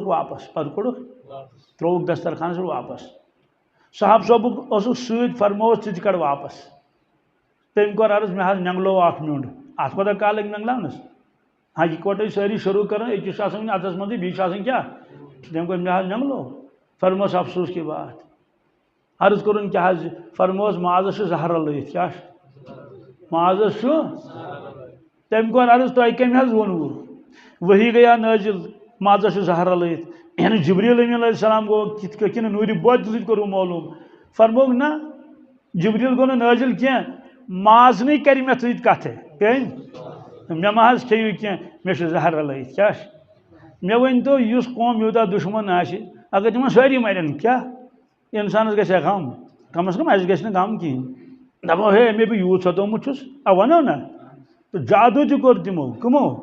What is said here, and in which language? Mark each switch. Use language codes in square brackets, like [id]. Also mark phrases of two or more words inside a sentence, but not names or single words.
[ks] واپس پتہٕ کوٚڑُکھ ترٛووُکھ دسترخانس پٮ۪ٹھ واپس صاحب صٲبُک اوسُکھ سۭتۍ فرمووُس ژٕ تہِ کڑ واپس تٔمۍ کوٚر عرض مےٚ حظ نینٛگلوو اکھ نیوٚنٛڈ اتھ کوتاہ کال لگہِ نینٛگلاونس ہاں یِکوٹے سٲری شروع کران أکِس چھُ آسان اَتھس منٛزٕے بیٚیہِ چھُ آسان کیٛاہ تٔمۍ کوٚر مےٚ حظ نینٛگلوو فرمووُس [ur] افسوس کی بات [ks] عرض کوٚرُن کیٛاہ حظ فرمووُس مازس چھُ زہر رلٲیِتھ کیٛاہ چھُ مازس چھُ تٔمۍ کوٚر عرض تۄہہِ کٔمۍ حظ ووٚنوُ ؤحی گٔیا نٲزِل مازس چھُ زہر رلٲیِتھ یعنی جبریٖل امیٖن [ar] علیہ السلام [ks] گوٚو کِتھ کٔنۍ کِنہٕ نوٗرِ بۄدِ سۭتۍ کوٚروٕ معلوٗم فرمووُکھ نہ جبریٖل گوٚو نہٕ نٲزِل کینٛہہ مازنٕے کرِ مےٚ سۭتۍ کتھٕ کٔمۍ مےٚ ما حظ کھیٚیِو کینٛہہ مےٚ چھُ زہر رلٲیِتھ کیٛاہ چھُ مےٚ ؤنۍتو یُس قوم یوٗتاہ دُشمن آسہِ اگر تِمن سٲری مرن کیٛاہ انسانس گژھِ ہا غم کم از کم اسہِ گژھِ نہٕ غم کِہیٖنۍ دپو ہے مےٚ بہٕ یوٗت ستومُت چھُس وَنو نا تہٕ جادوٗ تہِ کوٚر تِمو کٕمو